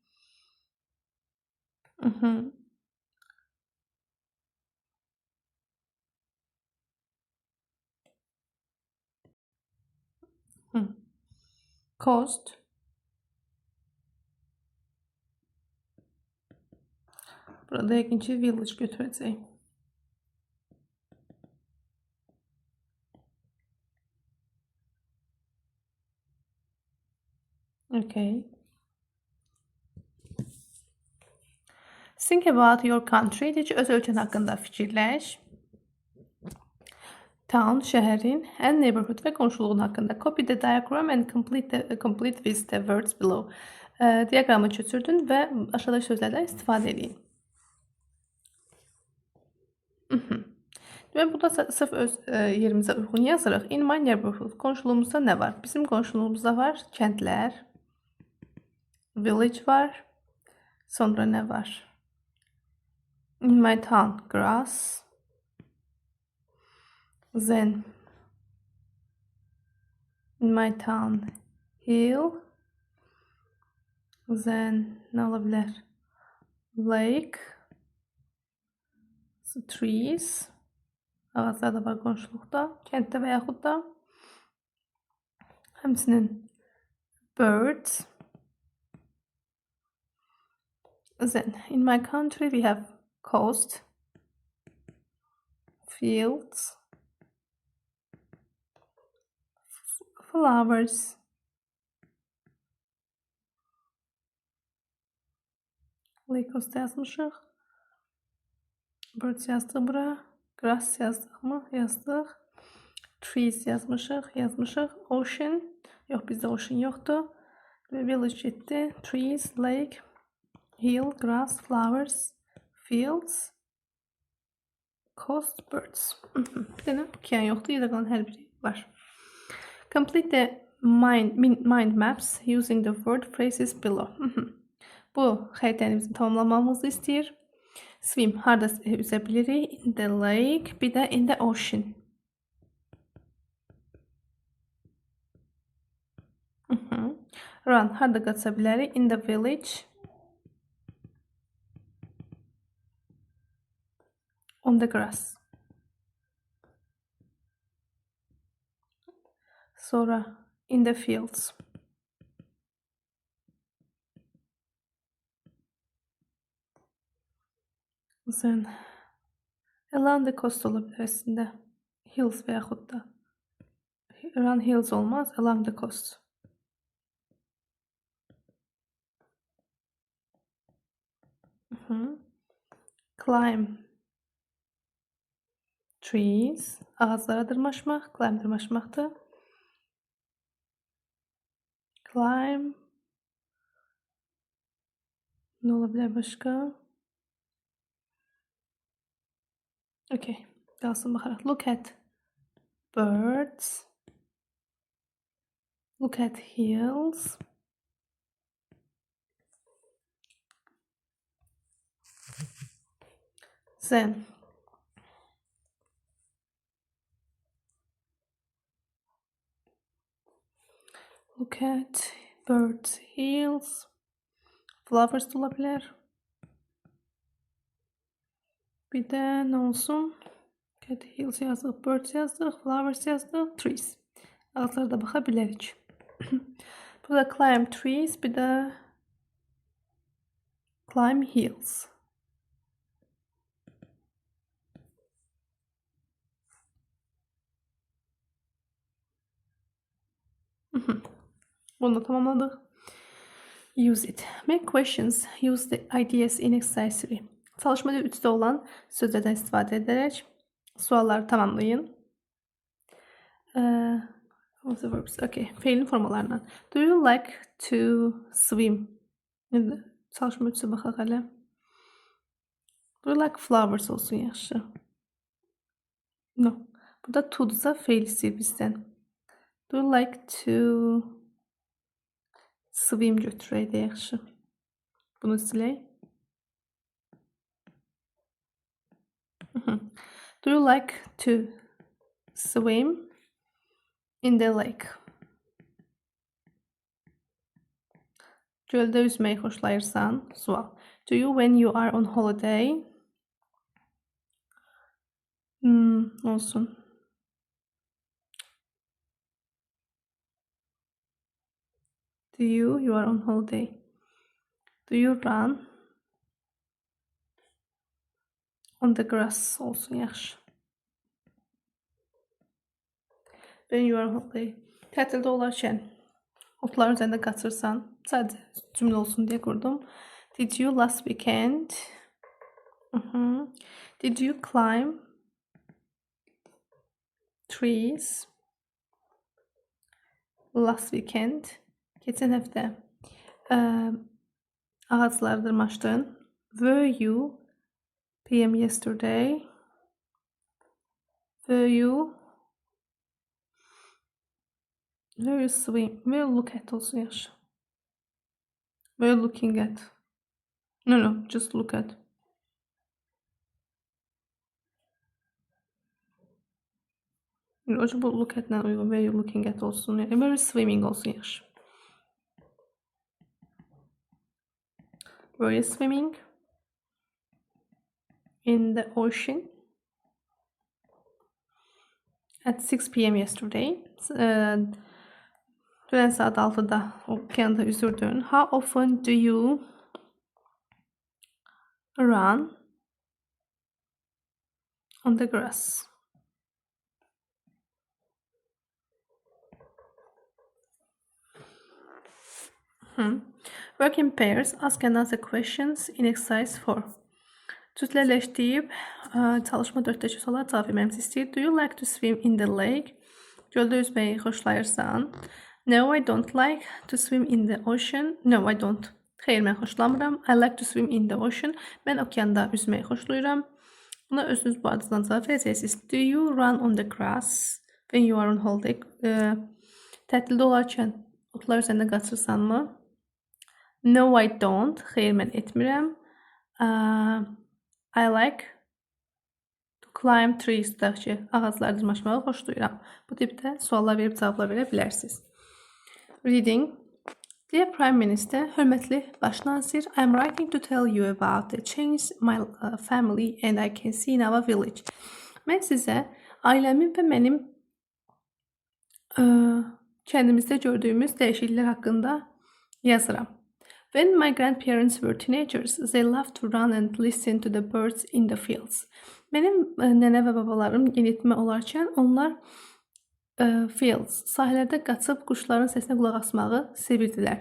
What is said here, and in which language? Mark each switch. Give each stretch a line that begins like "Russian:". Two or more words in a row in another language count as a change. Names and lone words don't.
English: Coast.
Azerbaijani: Burada yəqin ki village götürəcək.
English: Okay. Think about your country.
Azerbaijani: Deyəcək, öz ölkən haqqında fikirləş. Town, şəhərin,
English: and neighborhood
Azerbaijani: və qonşuluğun haqqında.
English: Copy the diagram and complete with the words below.
Azerbaijani: Diaqramı köçürdün və aşağıdakı sözlərdən istifadə edin. Deməli, burada sırf öz yerimizə uyğun yazırıq.
English: In my neighborhood.
Azerbaijani: Qonşuluğumuzda nə var? Bizim qonşuluğumuzda var kəndlər, village var. Sonra nə var?
English: In my town, grass. Then in my town, hill.
Azerbaijani: Then nə ola bilər? Lake.
English: Trees.
Azerbaijani: Ağaclar da var qonşuluqda, kənddə və yaxud da. Həmçinin birds.
English: Then in my country we have coast, fields, flowers.
Azerbaijani: Coast yazmışıq. Birds yazdıq bura. Grass yazdıq mı? Yazdıq. Trees yazmışıq. Ocean. Yox, bizdə ocean yoxdur. Village getdi.
English: Trees, lake, hill, grass, flowers, fields, coast, birds.
Azerbaijani: Bir dənə okean yoxdur. Yerdə qalan hər biri var.
English: Complete the mind maps using the word phrases below.
Azerbaijani: Bu xəritəmizi tamamlamamızı istəyir. Swim, harda üzə bilirik?
English: In the lake,
Azerbaijani: bir də
English: in the ocean. Run,
Azerbaijani: harda qaça bilərik?
English: In the village. On the grass. Sonra in the fields. Then along the coast
Azerbaijani: ola bilər əslində. Hills və yaxud da.
English: Around hills olmaz, along the coast. Climb trees.
Azerbaijani: Ağaclara dırmaşmaq. Climb dırmaşmaqdır. Climb. Nə ola bilər başqa? Okay, qalsın baxaraq.
English: Look at birds. Look at hills. Then look at birds, hills.
Azerbaijani: Flowers da ola bilər. Bir də nə olsun?
English: Look at hills yazdıq, birds yazdıq, flowers yazdıq, trees.
Azerbaijani: Ağaclara da baxa bilərik. Burada
English: climb trees,
Azerbaijani: bir də
English: climb hills.
Azerbaijani: Bunu da tamamladık.
English: Use it. Make questions. Use the ideas in exercise 3.
Azerbaijani: Çalışmada 3'də olan sözlərdən istifadə edərək sualları tamamlayın.
English: What's the verbs? Okay.
Azerbaijani: Feilin formalarından.
English: Do you like to swim?
Azerbaijani: Çalışma 3'ə baxaq hələ.
English: Do you like flowers
Azerbaijani: olsun yaxşı.
English: No.
Azerbaijani: Burada to'dursa feil istəyir bizdən.
English: Do you like to swim
Azerbaijani: götürək də yaxşı. Bunu silək.
English: Do you like to swim in the lake?
Azerbaijani: Göldə üzməyi xoşlayırsan? Sual.
English: Do you when you are on holiday?
Azerbaijani: Olsun.
English: Do you are on holiday. Do you run on the grass
Azerbaijani: olsun yaxşı.
English: When you are on holiday.
Azerbaijani: Tətildə olarkən otların üzərində qaçırsan, sadəcə cümlə olsun deyə qurdum.
English: Did you last weekend? Did you climb trees last weekend?
Azerbaijani: Keçən həftə ağacları dırmaşdın.
English: Were you PM yesterday? Will you swim? Will you look at
Azerbaijani: olsun yaxşı.
English: Will you looking at? No, just look at. Bu look at
Azerbaijani: nə uyğun?
English: Will you looking at olsun.
Azerbaijani: Yəni,
English: will you swimming
Azerbaijani: olsun yaxşı.
English: Were you swimming in the ocean at 6 p.m. yesterday?
Azerbaijani: Dünən saat 6-da okeanda üzürdün.
English: How often do you run on the grass? Work in pairs. Ask and answer questions in exercise 4.
Azerbaijani: Cütləşdirib çalışma 4-də suala cavab vermemizi istəyir.
English: Do you like to swim in the lake?
Azerbaijani: Göldə üzməyi xoşlayırsan?
English: No, I don't like to swim in the ocean. No, I don't.
Azerbaijani: Xeyr, mən xoşlamıram.
English: I like to swim in the ocean.
Azerbaijani: Mən okeanda üzməyi xoşlayıram. Buna özünüz bu adından cavab verəcəksiniz.
English: Do you run on the grass when you are on holiday?
Azerbaijani: Tətildə olarkən otlar üzərində qaçırsanmı?
English: No, I don't.
Azerbaijani: Xeyr, mən etmirəm.
English: I like to climb trees.
Azerbaijani: Tutaq ki, ağacları dırmaşmağı xoşlayıram. Bu tipdə suallar verib cavablar verə bilərsiniz.
English: Reading. Dear Prime Minister,
Azerbaijani: hörmətli baş nazir,
English: I am writing to tell you about the change my family and I can see in our village.
Azerbaijani: Mən sizə ailəmin və mənim kəndimizdə gördüyümüz dəyişikliklər haqqında yazıram.
English: When my grandparents were teenagers, they loved to run and listen to the birds in the fields.
Azerbaijani: Mənim nənə və babalarım yeniyetmə olarkən onlar fields, sahələrdə qaçıb quşların səsinə qulaq asmağı sevirdilər.